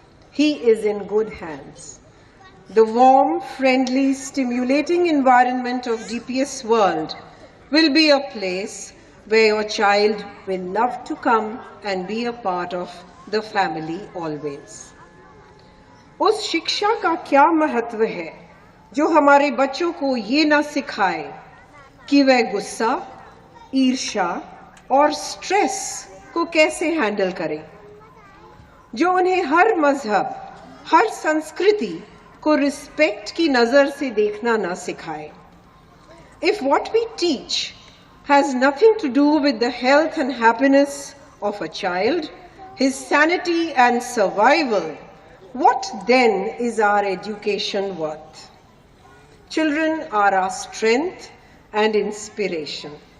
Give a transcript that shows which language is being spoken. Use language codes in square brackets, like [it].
[en] He is in good hands. The warm, friendly, stimulating environment of DPS World will be a place where your child will love to come and be a part of the family always. [hi] उस शिक्षा का क्या महत्व है जो हमारे बच्चों को ये ना सिखाए कि वह गुस्सा, ईर्ष्या और स्ट्रेस को कैसे हैंडल करें, जो उन्हें हर मजहब, हर संस्कृति को रिस्पेक्ट की नजर से देखना ना सिखाए. [en] If what we teach has nothing to do with the health and happiness of a child, his sanity and survival, what then is our education worth? Children are our strength and inspiration.